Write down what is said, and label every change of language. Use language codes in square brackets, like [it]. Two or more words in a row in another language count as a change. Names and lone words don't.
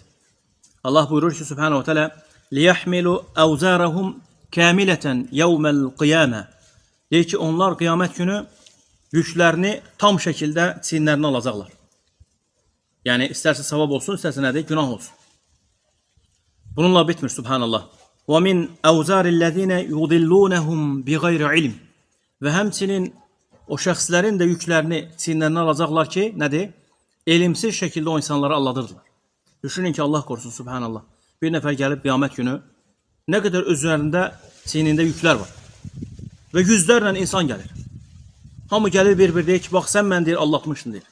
[az] Allah buyurur ki, [ar] سبحانه تعالى ليحملوا أوزارهم كاملة يوم القيامة. [az] Deyir ki, onlar qiyamət günü yüklərini tam şəkildə çiyinlərinə alacaqlar. Yəni istərsə savab olsun, istərsə nədir? Günah olsun. Bununla bitmir, Subhanallah. [ar] وَمِنْ أَوْزَارِ الَّذ۪ينَ يُضِلُّونَهُمْ بِغَيْرِ عِلْمٍ. [az] Və həmçinin o şəxslərin də yüklərini çiyinlərinə alacaqlar ki, nədir? Elimsiz şəkildə o insanları aldadırdılar. Düşünün ki, Allah qorusun, Subhanallah. Bir nəfər gəlib qiyamət günü nə qədər özlərində çiynində yüklər var. Və yüzlərlə insan gəlir. Hamı gəlir bir-bir deyir ki, bax sən mən deyir, aldatmışdın deyir.